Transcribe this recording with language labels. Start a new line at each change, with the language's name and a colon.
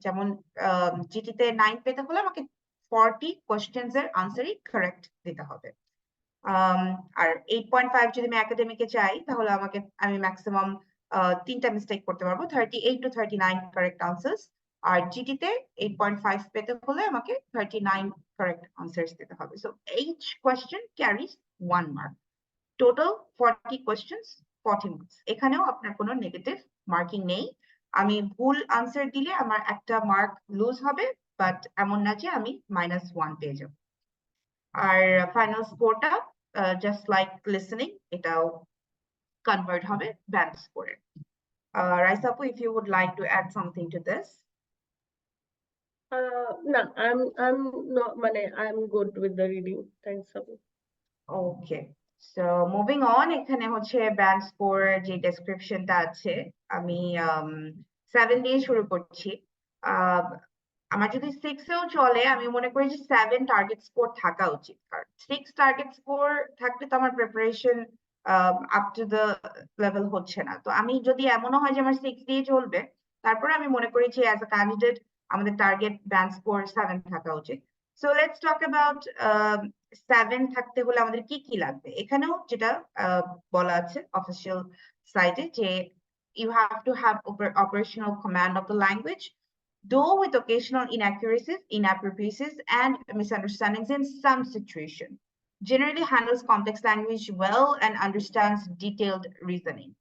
Bangla: যেমন জিটিতে 9 পেতে হলে আমাকে 40 কোয়েশ্চেন্স এর আনসারই কারেক্ট দিতে হবে। আর 8.5 যদি আমি একাডেমিকে চাই তাহলে আমি ম্যাক্সিমাম 3টা মিস্টেক করতে পারবো, 38 to 39 কারেক্ট আনসার্স। আর জিটিতে 8.5 পেতে হলে আমাকে 39 কারেক্ট আনসার্স দিতে হবে।
English: So each question carries 1 mark.
Bangla: Total 40 questions 40 marks. এখানেও আপনার কোনো নেগেটিভ মার্কিং নেই। আমি ভুল আনসার দিলে আমার একটা মার্ক লুজ হবে, বাট এমন না যে আমি -1 পেয়ে যাব। আর ফাইনাল স্কোরটা জাস্ট লাইক লিসেনিং, এটাও কনভার্ট হবে ব্যান্ড স্কোরে।
English: রাইসা আপু, if you would like to add something to this. No, I'm not, I'm good with the reading. Thanks, Abu. Okay, so moving on,
Bangla: এখানে হচ্ছে ব্যান্ড স্কোর যে ডেসক্রিপশনটা আছে, আমি 7 দিয়ে শুরু করছি। আমার যদি 6 এও চলে, আমি মনে করি যে 7 টার্গেট স্কোর থাকা উচিত, কারণ 6 টার্গেট স্কোর থাকলে তো আমার preparation up to the level হচ্ছে না। তো আমি যদি এমনও হয় যে আমার 6 দিয়ে চলবে, তারপরে আমি মনে করি যে অ্যাজ আ ক্যান্ডিডেট আমাদের টার্গেট ব্যান্ড স্কোর 7 থাকা উচিত।
English: so let's talk about
Bangla: 7 থাকতে হলে আমাদের কি কি লাগবে। এখানেও যেটা বলা আছে অফিসিয়াল সাইটে, যে
English: you have to have operational command of the language, though with occasional inaccuracies, inappropriacies, and misunderstandings in some situation. Generally handles complex language well and understands detailed reasoning.